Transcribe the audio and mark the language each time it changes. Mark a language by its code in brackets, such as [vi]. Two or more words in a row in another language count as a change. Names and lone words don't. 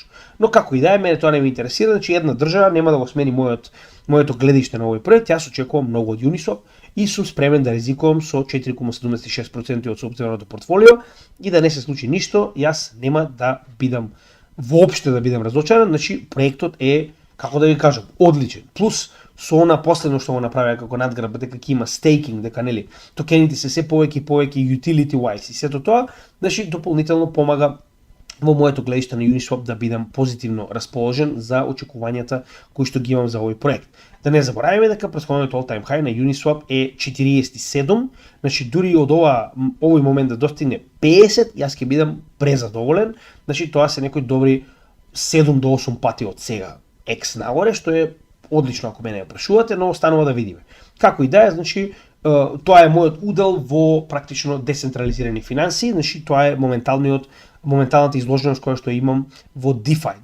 [mk] Но како и да е, мене тоа не ме интересира, значи една држава нема да го смени моето гледиште на овој проект, јас очекувам многу од Uniswap и сум спремен да ризикувам со 4,76% од сопственото портфолио и да не се случи ништо, јас нема да бидам воопште да бидам разочаран, значи проектот е, како да ви кажам, одличен. Плюс со она последно што го направија како надграб, дека ќе има стейкинг, дека нели токените се повеќе и повеќе [en] utility wise [mk] и сето тоа, значи дополнително помага во моето гледиште на Uniswap да бидам позитивно расположен за очекувањата кои што ги имам за овој проект. Да не забораваме дека претходниот [en] all time high [mk] на Uniswap е 47, значи дури од овој момент да достигне 50, јас ќе бидам презадоволен, значи тоа се некои добри 7 до 8 пати од сега X нагоре, што е одлично ако мене ја прашувате, но останува да видиме. Како и да е, значи тоа е мојот удел во практично децентрализирани финанси, значи тоа е моменталната изложеност која што имам во DeFi.